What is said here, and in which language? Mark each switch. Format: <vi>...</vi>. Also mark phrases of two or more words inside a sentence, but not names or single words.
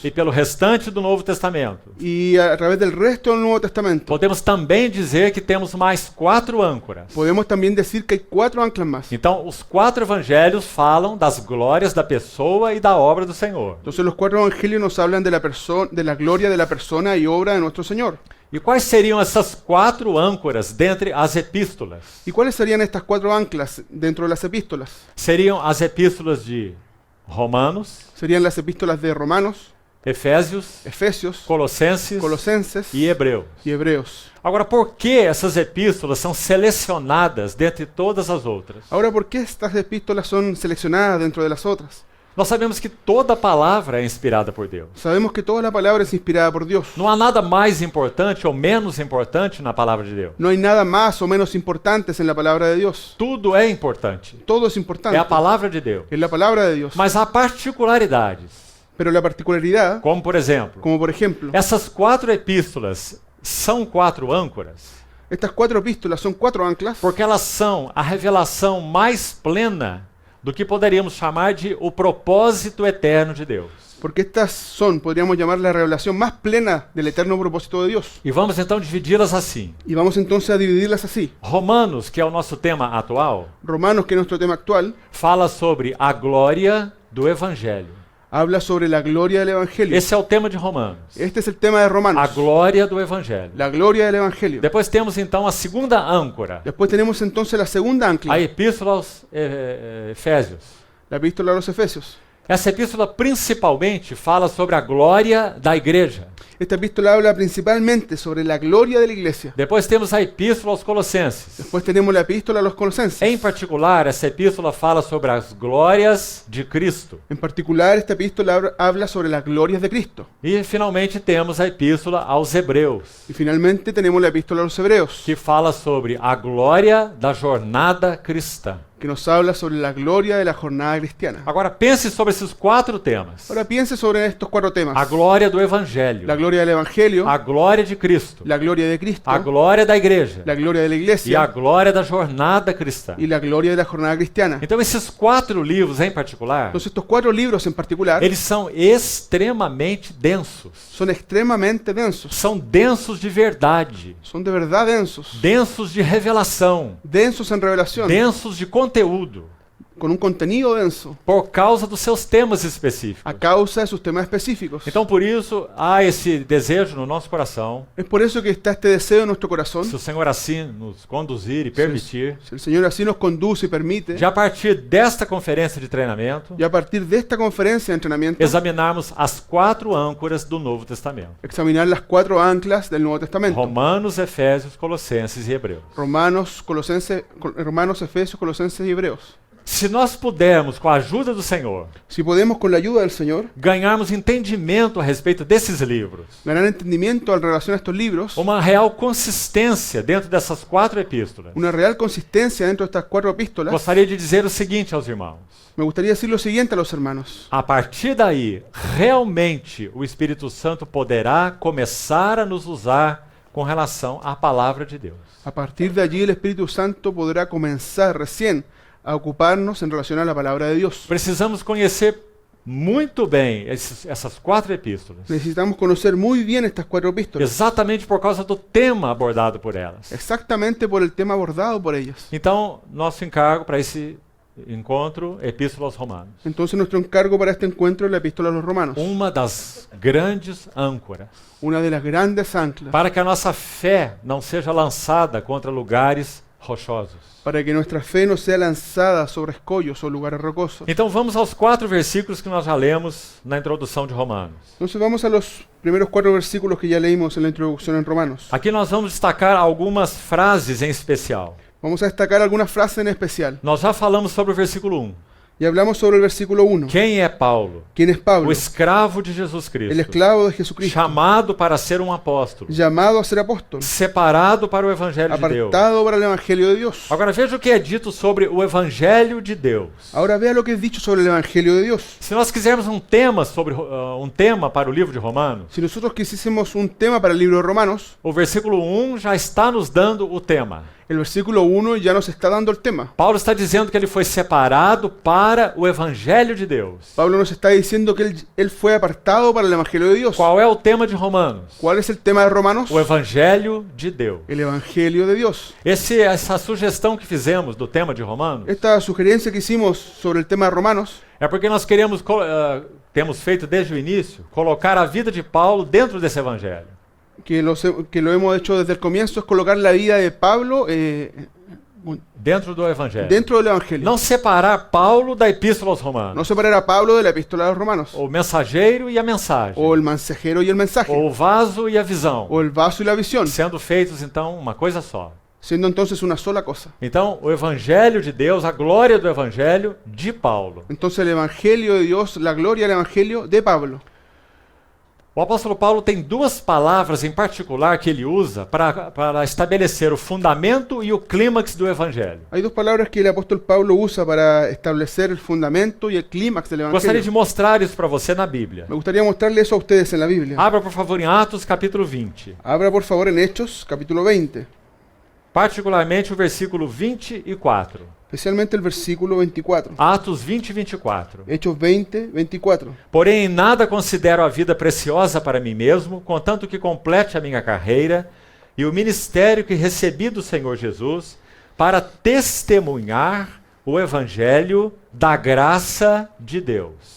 <pt>e pelo restante do Novo Testamento,</pt> <es>y a través del resto del Nuevo Testamento,</es> <pt>podemos também dizer que temos mais 4 âncoras.</pt> <es>podemos también decir que hay 4 anclas más.</es> <pt>Então, os 4 evangelhos falam das glórias da pessoa e da obra do Senhor.</pt> <es>Entonces los 4 evangelios nos hablan de la gloria de la persona y obra de nuestro Señor.</es> <pt>E quais seriam essas 4 âncoras dentre as epístolas?</pt> <es>¿Y cuáles serían estas 4 anclas dentro de las epístolas?</es> <pt>Seriam as epístolas de Romanos,</pt> <es>Serían las epístolas de Romanos,</es> <pt>Efésios,</pt> <es>Efesios,</es> <pt>Colossenses</pt> <es>Colosenses</es> <pt>e Hebreus.</pt> <es>y Hebreos.</es> <pt>Agora, por que essas epístolas são selecionadas dentre todas as outras?</pt> <es>Ahora, ¿por qué estas epístolas son seleccionadas dentro de las otras?</es> <pt>Nós sabemos que toda palavra é inspirada por Deus.</pt> <es>Sabemos que toda la palabra es inspirada por Dios.</es> <pt>Não há nada mais importante ou menos importante na palavra de Deus.</pt> <es>No hay nada más o menos importantes en la palabra de Dios.</es> <pt>Tudo é importante.</pt> <es>Todo es importante.</es> <pt>É a palavra de Deus.</pt> <es>Es la palabra de Dios.</es> <pt>Mas há particularidades,</pt> <es>Pero la particularidad,</es> <pt>como por exemplo,</pt> <es>como por ejemplo,</es> <pt>essas 4 epístolas são 4 âncoras</pt> <es>estas 4 epístolas son 4 anclas</es> <pt>porque elas são a revelação mais plena do que poderíamos chamar de o propósito eterno de Deus.</pt> <es>porque estas son, podríamos llamar, la revelación más plena del eterno propósito de Dios.</es> <pt>E vamos então dividi-las assim.</pt> <es>Y vamos entonces a dividirlas así.</es> <pt>Romanos, que é o nosso tema atual,</pt> <es>Romanos, que es nuestro tema actual,</es> <pt>fala sobre a glória do Evangelho.</pt> <es>habla sobre la gloria del Evangelio.</es> <pt>Esse é o tema de Romanos.</pt> <es>Este es el tema de Romanos,</es> <pt>A glória do Evangelho.</pt> <es>la gloria del Evangelio.</es> <pt>Depois temos então a segunda âncora,</pt> <es>Después tenemos entonces la segunda ancla,</es> <pt>a Epístola aos Efésios.</pt> <es>la epístola a los Efesios.</es> <pt>Essa epístola principalmente fala sobre a glória da igreja.</pt> <es>Esta epístola habla principalmente sobre la gloria de la iglesia.</es> <pt>Depois temos a Epístola aos Colossenses.</pt> <es>Después tenemos la epístola a los Colosenses.</es> <pt>Em particular, essa epístola fala sobre as glórias de Cristo.</pt> <es>En particular, esta epístola habla sobre las glorias de Cristo.</es> <pt>E finalmente temos a Epístola aos Hebreus,</pt> <es>Y finalmente tenemos la epístola a los Hebreos,</es> <pt>que fala sobre a glória da jornada cristã.</pt> <es>que nos habla sobre la gloria de la jornada cristiana.</es> <pt>Agora pense sobre esses 4 temas.</pt> <es>Ahora piense sobre estos 4 temas.</es> <pt>A glória do Evangelho,</pt> <es>La gloria del Evangelio,</es> <pt>a glória de Cristo,</pt> <es>la gloria de Cristo,</es> <pt>a glória da igreja</pt> <es>la gloria de la</es> <pt>e a</pt> <es>iglesia</es> <pt>glória da jornada cristã.</pt> <es>y la gloria de la jornada cristiana.</es> <pt>Então esses 4 livros em particular,</pt> <es>Entonces estos 4 libros en particular</es> <pt>eles são extremamente densos.</pt> <es>son extremadamente densos.</es> <pt>São densos de verdade,</pt> <es>Son de verdad densos.</es> <pt>densos de revelação,</pt> <es>Densos en revelación,</es> <pt>densos de conteúdo,</pt> <es>con un contenido denso,</es> <pt>por causa dos seus temas específicos.</pt> <es>a causa de sus temas específicos.</es> <pt>Então por isso há esse desejo no nosso coração,</pt> <es>Es por eso que está este deseo en nuestro corazón.</es> <pt>se o Senhor assim nos conduzir e permitir,</pt> <es>Si el Señor así nos conduce y permite,</es> <pt>de a partir desta conferência de treinamento,</pt> <es>y a partir de esta conferencia de entrenamiento,</es> <pt>examinarmos as 4 âncoras do Novo Testamento:</pt> <es>examinar las 4 anclas del Nuevo Testamento.</es> <pt>Romanos, Efésios, Colossenses e Hebreus.</pt> <es>Romanos, Efesios, Colosenses y Hebreos.</es> <pt>Se nós pudermos, com a ajuda do Senhor,</pt> <es>Si podemos, con la ayuda del Señor,</es> <pt>ganharmos entendimento a respeito desses livros,</pt> <es>ganar entendimiento en relación a estos libros,</es> <pt>uma real consistência dentro dessas 4 epístolas,</pt> <es>una real consistencia dentro de estas 4 epístolas,</es> <pt>gostaria de dizer o seguinte aos irmãos.</pt> <es>me gustaría decir lo siguiente a los hermanos.</es> <pt>A partir daí, realmente o Espírito Santo poderá começar a nos usar com relação à palavra de Deus.</pt> <es>A partir de allí el Espíritu Santo podrá comenzar recién a ocuparnos en relación a la palabra de Dios.</es> <pt>Precisamos conhecer muito bem essas 4 epístolas,</pt> <es>Necesitamos conocer muy bien estas 4 epístolas,</es> <pt>exatamente por causa do tema abordado por elas.</pt> <es>exactamente por el tema abordado por ellas.</es> <pt>Então, nosso encargo para esse encontro, Epístola aos Romanos.</pt> <es>Entonces nuestro encargo para este encuentro es la epístola a los romanos,</es> <pt>Uma das grandes âncoras,</pt> <es>una de las grandes anclas,</es> <pt>para que a nossa fé não seja lançada contra lugares rochosos.</pt> <es>para que nuestra fe no sea lanzada sobre escollos o lugares rocosos.</es> <pt>Então vamos aos 4 versículos que nós já lemos na introdução de Romanos.</pt> <es>Entonces vamos a los primeros 4 versículos que ya leímos en la introducción en Romanos.</es> <pt>Aqui nós vamos destacar algumas frases em especial.</pt> <es>Vamos a destacar algunas frases en especial.</es> <pt>Nós já falamos sobre o versículo 1.</pt> <es>Y hablamos sobre el versículo 1.</es> <pt>Quem é Paulo?</pt> <es>¿Quién es Pablo?</es> <pt>O escravo de Jesus</pt> <es>El Cristo, esclavo de Jesucristo,</es> <pt>chamado para ser um apóstolo,</pt> <es>llamado a ser apóstol,</es> <pt>separado para o Evangelho de Deus.</pt> <es>apartado para el Evangelio de Dios.</es> <pt>Agora veja o que é dito sobre o Evangelho de Deus.</pt> <es>Ahora vea lo que es dicho sobre el Evangelio de Dios.</es> <pt>Se nós quisermos um tema para o livro de Romanos,</pt> <es>Si nosotros quisiésemos un tema para el libro de Romanos,</es> <pt>o versículo 1 já está nos dando o tema.</pt> <es>el versículo 1 ya nos está dando el tema.</es> <pt>Paulo está dizendo que ele foi separado para o Evangelho de Deus.</pt> <es>Pablo nos está diciendo que él fue apartado para el Evangelio de Dios.</es> <pt>Qual é o tema de Romanos?</pt> <es>¿Cuál es el tema de Romanos?</es> <pt>O Evangelho de Deus.</pt> <es>El Evangelio de Dios.</es> <pt>Essa sugestão que fizemos do tema de Romanos</pt> <es>Esta sugerencia que hicimos sobre el tema de Romanos</es> <pt>é porque nós queremos, temos feito desde o início, colocar a vida de Paulo dentro desse Evangelho.</pt> <es>que lo hemos hecho desde el comienzo es colocar la vida de Pablo</es> <pt>Dentro do Evangelho.</pt> <es>dentro del Evangelio.</es> <pt>Não separar Paulo da Epístola aos Romanos.</pt> <es>No separar a Pablo de la epístola a los romanos,</es> <pt>O mensageiro e a mensagem.</pt> <es>o el mensajero y el mensaje,</es> <pt>O vaso e a visão.</pt> <es>o el vaso y la visión,</es> <pt>Sendo feitos, então, uma coisa só.</pt> <es>siendo entonces una sola cosa.</es> <pt>Então, o Evangelho de Deus, a glória do Evangelho de Paulo.</pt> <es>Entonces el Evangelio de Dios, la gloria del Evangelio de Pablo.</es> <pt>O apóstolo Paulo tem 2 palavras em particular que ele usa para estabelecer o fundamento e o clímax do Evangelho.</pt> <es>Hay 2 palabras que el apóstol Pablo usa para establecer el fundamento y el clímax del</es> <pt>Gostaria de</pt> <es>Evangelio.</es> <pt>mostrar isso para você na Bíblia.</pt> <es>Me gustaría mostrarle eso a ustedes en la Biblia.</es> <pt>Abra, por favor, em Atos, capítulo 20.</pt> <es>Abra por favor en Hechos, capítulo 20,</es> <pt>Particularmente o versículo 24.</pt> <es>especialmente el versículo 24.</es> <pt>Atos 20, 24.</pt> <es>Hechos 20, 24.</es> <pt>Porém, em nada considero a vida preciosa para mim mesmo, contanto que complete a minha carreira e o ministério que recebi do Senhor Jesus para testemunhar o Evangelho da graça de Deus.</pt>